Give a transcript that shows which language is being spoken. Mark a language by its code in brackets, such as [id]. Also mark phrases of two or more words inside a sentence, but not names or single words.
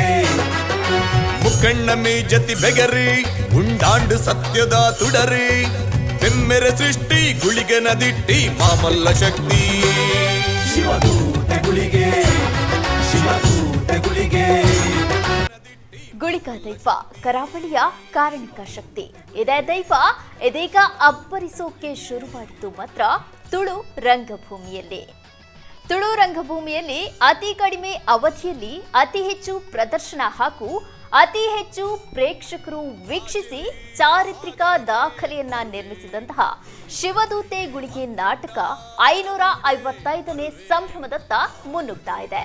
[tcy] ಮುಕ್ಕಣ್ಣ ಮೀಜತಿ ಬೆಗರಿ ಉಂಡಾಂಡು ಸತ್ಯದ ತುಡರಿ ಬೆಮ್ಮೆರೆ ಸೃಷ್ಟಿ ಗುಳಿಗನ ದಿಟ್ಟಿ ಮಾಮಲ್ಲ ಶಕ್ತಿ ಶಿವದೂತೆ ಗುಳಿಗೆ ಶಿವದೂತೆ ಗುಳಿಗೆ [kn] ಗುಳಿಗ ದೈವ ಕರಾವಳಿಯ ಕಾರಣಿಕ ಶಕ್ತಿ ಇದೇ ದೈವ ಇದೀಗ ಅಬ್ಬರಿಸೋಕೆ ಶುರು ಮಾಡಿದ್ದು ಮಾತ್ರ ತುಳು ರಂಗಭೂಮಿಯಲ್ಲಿ. ತುಳು ರಂಗಭೂಮಿಯಲ್ಲಿ ಅತಿ ಕಡಿಮೆ ಅವಧಿಯಲ್ಲಿ ಅತಿ ಹೆಚ್ಚು ಪ್ರದರ್ಶನ ಹಾಗೂ ಅತಿ ಹೆಚ್ಚು ಪ್ರೇಕ್ಷಕರು ವೀಕ್ಷಿಸಿ ಚಾರಿತ್ರಿಕ ದಾಖಲೆಯನ್ನ ನಿರ್ಮಿಸಿದಂತಹ ಶಿವದೂತೆ ಗುಳಿಗೆ ನಾಟಕ 555ನೇ ಸಂಭ್ರಮದತ್ತ ಮುನ್ನುಗ್ತಾ ಇದೆ.